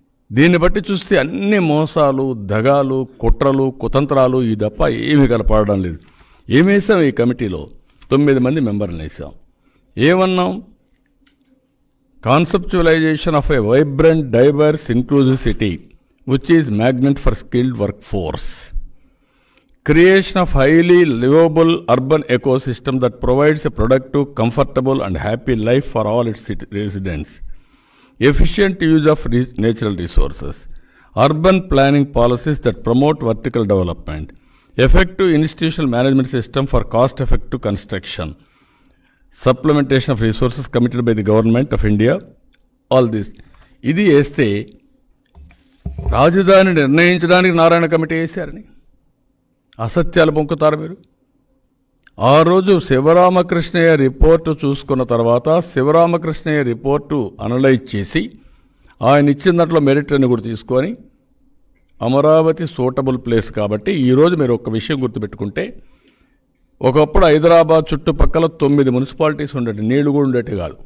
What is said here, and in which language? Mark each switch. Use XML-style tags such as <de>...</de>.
<te>దీన్ని బట్టి చూస్తే అన్ని మోసాలు, దగాలు, కుట్రలు, కుతంత్రాలు ఈ తప్ప ఏమీ కనపడడం లేదు. ఏమేసాం ఈ కమిటీలో? 9 మంది మెంబర్లను వేసాం. ఏమన్నాం?</te> <en>Conceptualization of a vibrant, diverse, inclusive city which is magnet for skilled work force. Creation of highly livable urban ecosystem that provides a productive, comfortable and happy life for all its residents. Efficient use of natural resources. Urban planning policies that promote vertical development. Effective institutional management system for cost-effective construction. Supplementation of resources committed by the government of India. All this.</en> <te>ఇది వేస్తే రాజధాని నిర్ణయించడానికి Narayana committee వేశారని అసత్యాలు పొంకుతారు మీరు. ఆ రోజు Sivaramakrishnaiah report చూసుకున్న తర్వాత శివరామకృష్ణయ్య రిపోర్టు అనలైజ్ చేసి ఆయన ఇచ్చిన దాంట్లో మెరిట్ అని కూడా తీసుకొని అమరావతి సూటబుల్ ప్లేస్ కాబట్టి ఈరోజు మీరు ఒక విషయం గుర్తుపెట్టుకుంటే, ఒకప్పుడు హైదరాబాద్ చుట్టుపక్కల 9 మున్సిపాలిటీస్ ఉండేవి. నీళ్లు కూడా ఉండేవి కాదు.</te>